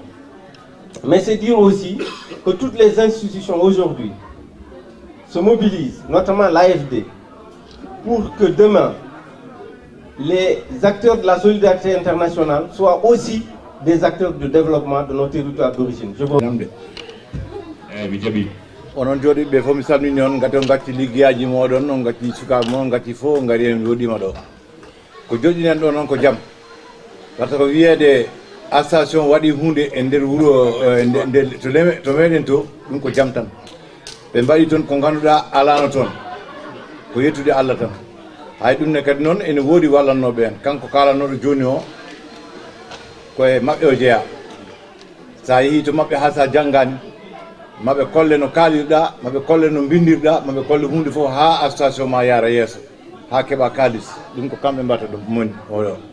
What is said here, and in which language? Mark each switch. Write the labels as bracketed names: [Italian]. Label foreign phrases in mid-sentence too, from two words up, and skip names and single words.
[French] Mais c'est dire aussi que toutes les institutions aujourd'hui se mobilisent, notamment l'AFD, pour que demain, les acteurs de la solidarité internationale soient aussi des acteurs de développement de nos territoires d'origine. Je vous remercie. [Fula] onon jooɗiɓe fof mi salmini on gati on gacci liggeyaji moɗon on gacci sukaɓe moɗon gacci fof on gari en joɗima ɗo ko joƴƴinen ɗo noon ko jaam [French] par ce que [Fula] wiyede association waɗi hunde e nder wuuro to meɗen to ɗum ko jaam tan ɓe mbaɗi toon ko ganduɗa alano toon ko yettude Allah tan hay ɗum ne kadi noon ene woodi wallannoɓe en kanko kalanoɗo joni o koye mabɓe o jeeya sa yeehi to mabɓe ha sa janggani maɓe kolle no kaalirɗa maɓe kolle no bindirɗa maɓe kolle hunde fof ha association ma yaara yeeso ha keeɓa kalis ɗum ko kamɓe mbatta ɗum moni oɗo